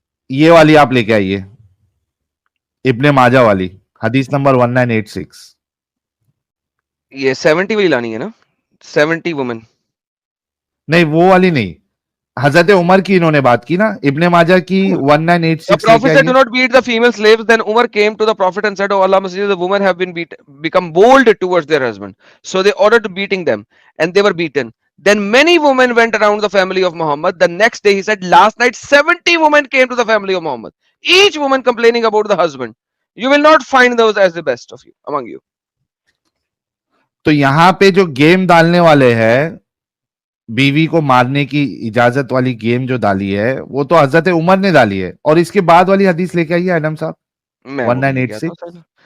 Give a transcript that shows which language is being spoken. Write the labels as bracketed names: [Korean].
[Urdu] یہ والی آپ لے کے آئیے, ابن ماجہ والی, حدیث نمبر 1986. یہ 70 والی لانی ہے نا, 70 وومن. نہیں وہ والی نہیں, حضرت عمر کی انہوں نے بات کی نا, ابن ماجہ کی 1986. [English] The prophet said, do not beat the female slaves. Then Umar came to the prophet and said, oh Allah, the women have become bold towards their husband. So they ordered beating them and they were beaten. Then many women went around the family of Muhammad. The next day he said, last night 70 women came to the family of Muhammad. Each woman complaining about the husband. You will not find those as the best of you, among you. [Urdu] تو یہاں پہ جو game ڈالنے والے ہیں, بیوی کو مارنے کی اجازت والی گیم جو ڈالی ہے وہ تو حضرت عمر نے ڈالی ہے. اور اس کے بعد والی حدیث لے کے آئیے ایڈم صاحب, 1986.